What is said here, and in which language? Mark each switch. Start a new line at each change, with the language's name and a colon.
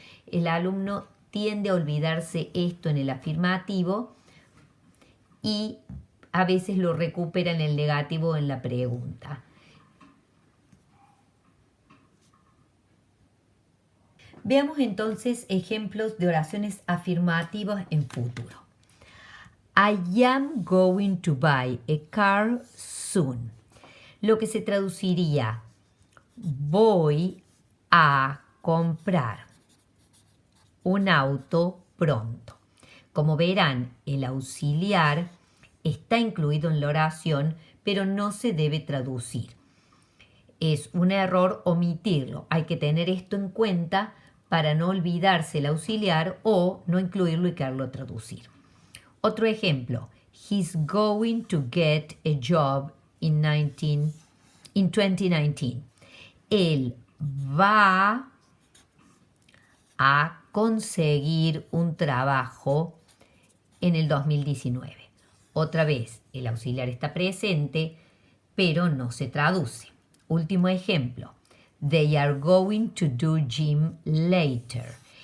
Spanish: El alumno tiende a olvidarse esto en el afirmativo y a veces lo recupera en el negativo o en la pregunta. Veamos entonces ejemplos de oraciones afirmativas en futuro.
English: I am going to buy a car soon.
Spanish: Lo que se traduciría, voy a comprar un auto pronto. Como verán, el auxiliar está incluido en la oración, pero no se debe traducir. Es un error omitirlo. Hay que tener esto en cuenta para no olvidarse el auxiliar o no incluirlo y quererlo traducir. Otro ejemplo.
English: He's going to get a job in 2019.
Spanish: Él va a conseguir un trabajo en el 2019. Otra vez, el auxiliar está presente, pero no se traduce. Último ejemplo.
English: They are going to do gym later.